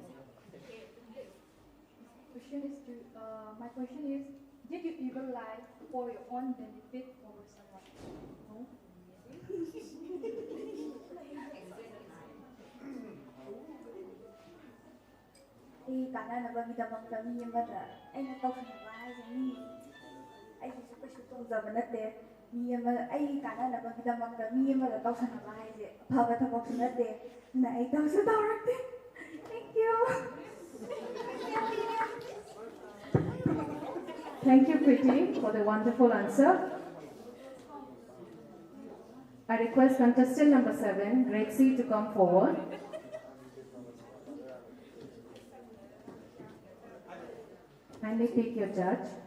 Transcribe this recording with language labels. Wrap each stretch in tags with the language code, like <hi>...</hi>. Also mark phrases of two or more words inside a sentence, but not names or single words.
<en>My question is, did you ever lie for your own benefit over someone? No?</en> <mni>ꯀꯥꯟꯅꯅꯕꯒꯤꯗꯃꯛꯇ ꯃꯤ ꯑꯃꯗ ꯑꯩꯅ ꯇꯧꯁꯟꯅꯕ ꯍꯥꯏꯁꯦ ꯃꯤ ꯑꯩꯒꯤꯁꯨ ꯀꯩꯁꯨ ꯇꯧꯖꯕ ꯅꯠꯇꯦ ꯃꯤ ꯑꯃ ꯑꯩꯒꯤ ꯀꯥꯟꯅꯅꯕꯒꯤꯗꯃꯛꯇ ꯃꯤ ꯑꯃꯗ ꯇꯧꯁꯟꯅꯕ ꯍꯥꯏꯁꯦ ꯑꯐꯕ ꯊꯕꯛꯁꯨ ꯅꯠꯇꯦ ꯑꯗꯨꯅ ꯑꯩ ꯇꯧꯁꯨ ꯇꯧꯔꯛꯇꯦ.</mni> <en>Thank you. Thank you, Preeti, for the wonderful answer. I request contestant number 7, grade C, to come forward. Kindly pick your judge.</en>